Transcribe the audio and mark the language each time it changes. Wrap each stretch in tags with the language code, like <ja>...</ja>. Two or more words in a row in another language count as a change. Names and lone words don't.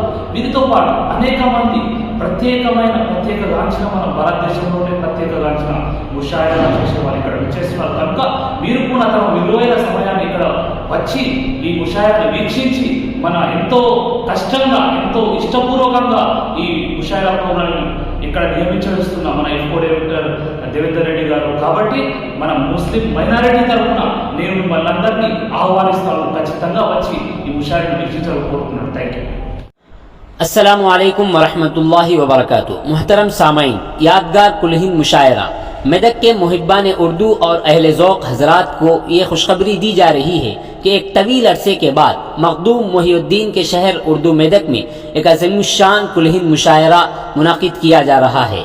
<te>వీరితో పాటు అనేక మంది ప్రత్యేకగాంచిన మన భారతదేశంలోనే ప్రత్యేకగాంచిన ముషాయరా చేసే వాళ్ళు ఇక్కడ ఇచ్చేస్తున్నారు కనుక మీరు కూడా తమ విలువైన సమయాన్ని ఇక్కడ వచ్చి ఈ ముషాయరాని వీక్షించి మన ఎంతో కష్టంగా ఎంతో ఇష్టపూర్వకంగా ఈ ముషాయరా ప్రోగ్రాం ఇక్కడ నియమించవస్తున్న మన IFCO డైరెక్టర్ దేవేందర్ రెడ్డి గారు కాబట్టి మన ముస్లిం మైనారిటీ తరఫున నేను మిమ్మల్ని అందరినీ ఆహ్వానిస్తాను, ఖచ్చితంగా వచ్చి ఈ ముషాయరాని వీక్షించాలని కోరుతున్నాను।</te> <en>Thank you.</en> <ur>السلام علیکم ورحمۃ اللہ وبرکاتہ۔ محترم سامعین، یادگار کل ہند مشاعرہ میدک کے محبان اردو اور اہل ذوق حضرات کو یہ خوشخبری دی جا رہی ہے کہ ایک طویل عرصے کے بعد مخدوم محی الدین کے شہر اردو میدک میں ایک عظیم الشان کل ہند مشاعرہ منعقد کیا جا رہا ہے۔</ur>